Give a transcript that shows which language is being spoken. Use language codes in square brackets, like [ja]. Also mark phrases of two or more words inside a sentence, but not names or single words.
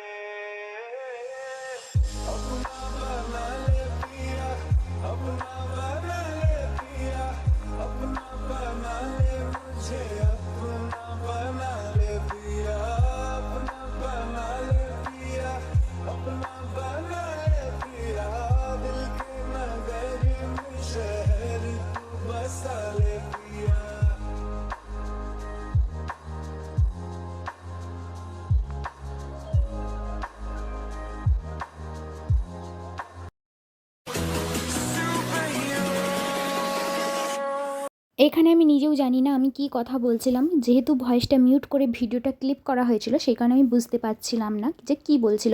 [hi] अपना बना ले पिया, अपना बना ले पिया, अपना बना ले मुझे, अपना बना ले पिया, अपना बना ले पिया, अपना बना ले पिया, दिल के नगर में शहर तू बसा ले पिया। [bn] এখানে আমি নিজেও জানি না আমি কি কথা বলছিলাম, যেহেতু ভয়েসটা মিউট করে ভিডিওটা ক্লিপ করা হয়েছিল সেই কারণে আমি বুঝতে পারছিলাম না যে কি বলছিল।